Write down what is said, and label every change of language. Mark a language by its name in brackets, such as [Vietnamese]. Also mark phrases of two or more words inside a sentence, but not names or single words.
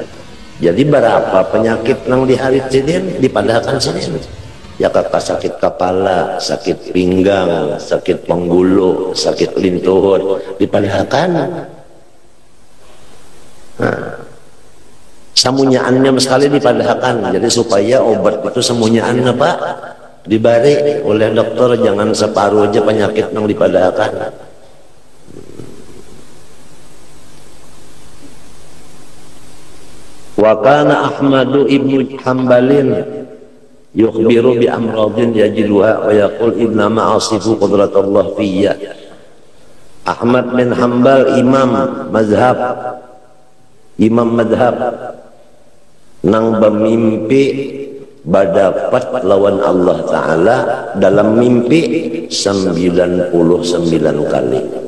[Banjar] Jadi berapa penyakit yang diharit sidin dipadahkan sidin, ya kakak sakit kepala, sakit pinggang, sakit penggulu, sakit lintuhur dipadahkan. Nah, samunyaannya sekali dipadahkan, jadi supaya obat itu samunyaannya Pak dibari oleh dokter, jangan separuh aja penyakit yang dipadahkan. [Arabic] وكان أحمد بن حنبل يخبر بأمراض يجدها ويقول إنما أصف قدرة الله في. [Banjar] Ahmad bin Hambal imam madhab nang bermimpi berdapat lawan Allah Ta'ala dalam mimpi 99 kali.